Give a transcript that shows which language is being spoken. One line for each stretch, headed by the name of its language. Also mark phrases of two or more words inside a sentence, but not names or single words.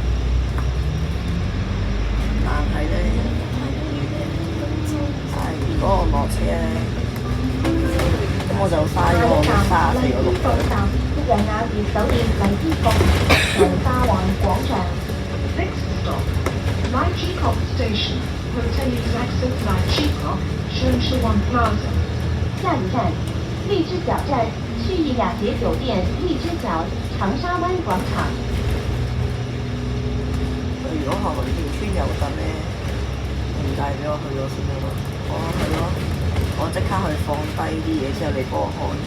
Cantonese: 但係咧，如果我落車咧，咁我就嘥咗我34個綠到站一日雅悦酒店荔枝角長沙灣廣場。
English: Next stop, Lai Chi Kok Station, Hotel Access Lai Chi Kok, Shenzhen Plaza.
Cantonese: 下一站，荔枝角站旭逸雅洁酒店荔枝角長沙灣廣場。如果行條村有得咧，唔介俾我去咗先得咯。我去咯，我即刻去放低啲嘢之後，你幫我看住。